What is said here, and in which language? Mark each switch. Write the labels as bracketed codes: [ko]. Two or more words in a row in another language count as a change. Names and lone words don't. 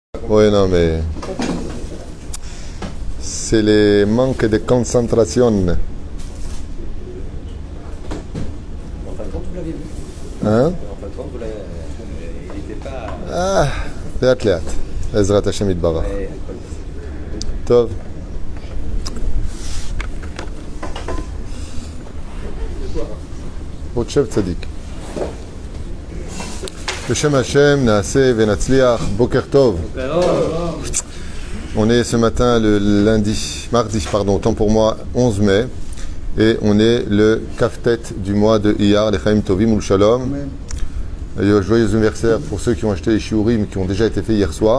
[fr] Oui, non, mais c'est les manques de concentration. En fin de compte, vous l'avez vu. Hein? En fin de compte, il n'était pas. [he] Ah, לאט לאט. בעזרת השם יתברך. [fr] Ouais, [he] טוב. עוד שב צדיק. בשם השם נעשה ונצליח. בוקר טוב. [fr] On est ce matin le mardi, autant pour moi, 11 mai. Et on est le kaftet du mois de Iyar, les [he] חיים טובים [fr] ou le Shalom. Joyeux anniversaire pour ceux qui ont acheté les shiurim qui ont déjà été faits hier soir.